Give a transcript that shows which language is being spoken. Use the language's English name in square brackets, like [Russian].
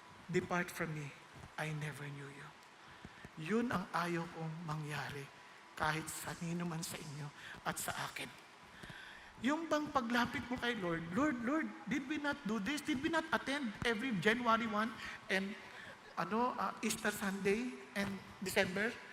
[English] Depart from me, I never knew you. [Filipino] Yun ang ayaw kong mangyari kahit sa nino man sa inyo at sa akin. Yung bang paglapit mo kay Lord, Lord, [English] did we not do this? Did we not attend every January 1 and Easter Sunday and December?